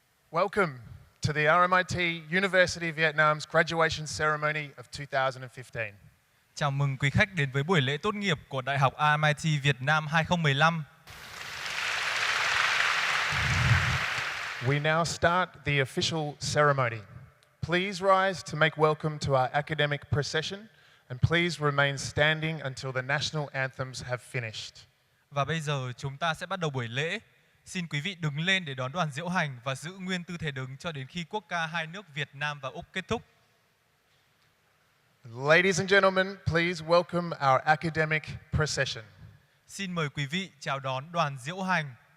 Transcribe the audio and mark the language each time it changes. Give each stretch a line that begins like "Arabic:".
English: Welcome to the RMIT University of Vietnam's graduation ceremony of 2015.
Vietnamese: Chào mừng quý khách đến với buổi lễ tốt nghiệp của Đại học RMIT Việt Nam 2015.
English: We now start the official ceremony. Please rise to make welcome to our academic procession, and please remain standing until the national anthems have finished.
Vietnamese: Và bây giờ chúng ta sẽ bắt đầu buổi lễ. Xin quý vị đứng lên để đón đoàn diễu hành và giữ nguyên tư thế đứng cho đến khi quốc ca hai nước Việt Nam và Úc kết thúc.
English: Ladies and gentlemen, please welcome our academic procession.
Vietnamese: Xin mời quý vị chào đón đoàn diễu hành.